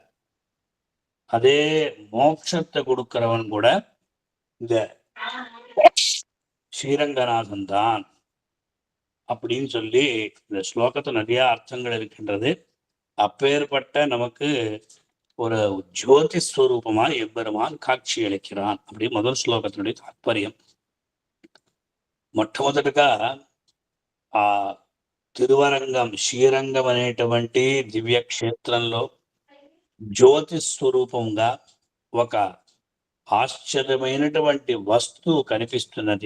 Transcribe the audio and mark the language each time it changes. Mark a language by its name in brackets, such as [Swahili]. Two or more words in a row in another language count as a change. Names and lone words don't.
[Tamil] அதே மோட்சத்தை கொடுக்கிறவன் கூட இந்த ஸ்ரீரங்கநாதன் தான் அப்படின்னு சொல்லி இந்த ஸ்லோகத்தை நிறைய அர்த்தங்கள் இருக்கின்றது. அப்பேற்பட்ட நமக்கு ஒரு ஜோதி ஸ்வரூபமா எம்பெருமான் காட்சி அளிக்கிறான் அப்படி முதல் ஸ்லோகத்தினுடைய தாத்பரியம். [Telugu] మొట్టమొదటగా ఆ తిరువరంగం శ్రీరంగం అనేటువంటి దివ్య క్షేత్రంలో జ్యోతి స్వరూపంగా ఒక ఆశ్చర్యమైనటువంటి వస్తువు కనిపిస్తున్నది.